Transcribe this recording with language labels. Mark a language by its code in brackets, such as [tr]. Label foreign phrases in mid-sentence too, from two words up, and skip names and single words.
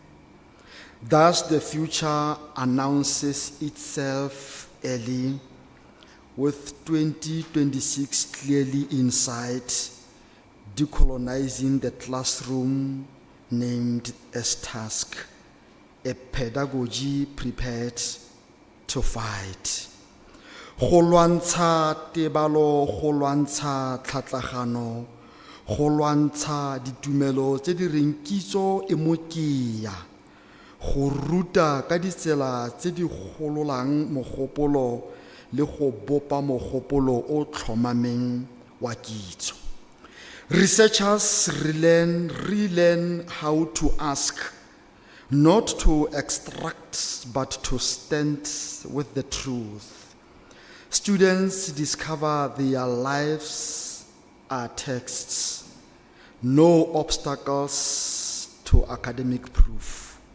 [en] Thus, the future announces itself early, with 2026 clearly in sight, decolonizing the classroom named as task, a pedagogy prepared to fight. [tn] Go lwantsha tebalo, go lwantsha tlhatlagano, go lwantsha ditumelo tse di reng kitso e mo kea, go ruta ka ditsela tse di gololang mogopolo le go bopa mogopolo o tlhomameng wa kitso. [en] Researchers relearn how to ask, not to extract, but to stand with the truth. Students discover their lives are texts, no obstacles to academic proof.